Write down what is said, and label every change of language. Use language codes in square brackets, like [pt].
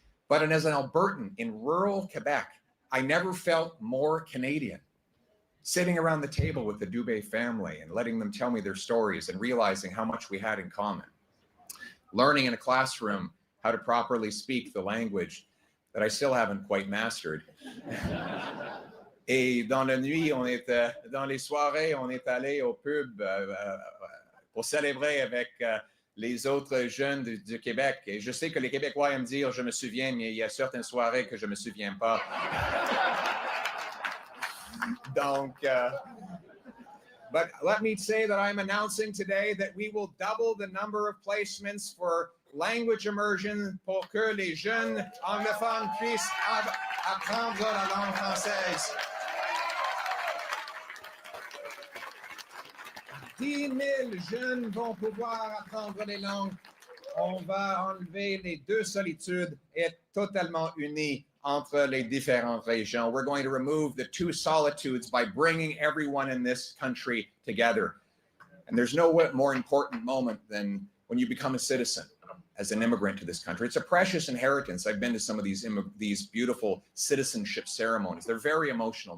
[en] But as an Albertan in rural Quebec, I never felt more Canadian. Sitting around the table with the Dubé family and letting them tell me their stories and realizing how much we had in common. Learning in a classroom how to properly speak the language that I still haven't quite mastered. [fr] Et dans la nuit, dans les soirées, on est allé au pub pour célébrer avec les autres jeunes du Québec. Et je sais que les Québécois aiment dire « je me souviens », mais il y a certaines soirées que je ne me souviens pas. [en] Donc, but let me say that I'm announcing today that we will double the number of placements for language immersion [fr] pour que les jeunes anglophones puissent apprendre la langue française. 10 000 jeunes vont pouvoir apprendre les langues. On va enlever les deux solitudes et être totalement unis entre les différentes régions. [en] We're going to remove the two solitudes by bringing everyone in this country together. And there's no more important moment than when you become a citizen as an immigrant to this country. It's a precious inheritance. I've been to some of these beautiful citizenship ceremonies. They're very emotional.